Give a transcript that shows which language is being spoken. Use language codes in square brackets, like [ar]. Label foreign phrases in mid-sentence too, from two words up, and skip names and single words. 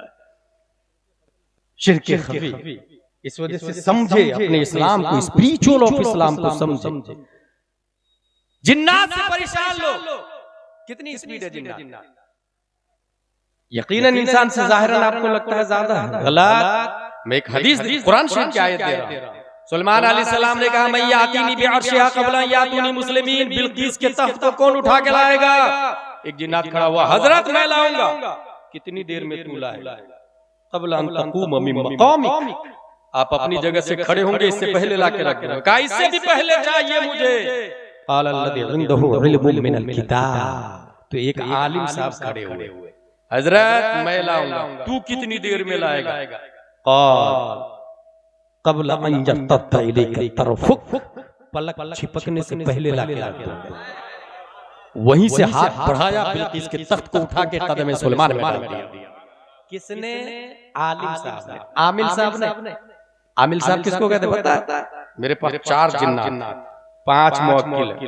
[hi] शिर्क खफी, इस वजह से समझे अपने इस्लाम को, [en] spiritual of Islam [hi] को समझे। जिन्नात से परेशान लोग, कितनी स्पीड है जिन्नात? यकीनन इंसान से ज़ाहिरन आपको लगता है ज्यादा है, गलत। मैं एक हदीस कुरान शरीफ की आयत दे रहा हूं। सुलेमान अलैहिस्सलाम ने कहा, मैं [ar] يأتيني بعرشها قبل يأتوني مسلمين, [hi] बिल्कीस के तख्त को कौन उठा के लाएगा? एक जिन्नात खड़ा हुआ, हजरत मैं लाऊंगा। कितनी देर में तू लाएगा? [ar] قبل أن تقوم من مقامك, [hi] आप अपनी जगह से खड़े होंगे, इससे पहले लाके रख देना। कहा इससे भी पहले चाहिए मुझे। [ar] قال الذي عنده علم من الكتاب, [hi] तो एक आलिम साहब खड़े हुए, हजरत मैं लाऊंगा, तू कितनी देर में लाएगा? [ar] قال قبل أن يرتد إليك طرفك, [hi] पलक छिपकने से पहले लाके रख दूंगा। वहीं से हाथ बढ़ाया, बिल्किस के तख्त को उठा के कदम सुलेमान में डाल दिया। किसने? आलिम साहब ने, आमिल साहब ने। आमिल साहब किसको कहते पता? मेरे पास 4 जिन्नात, 5 मुवक्किल।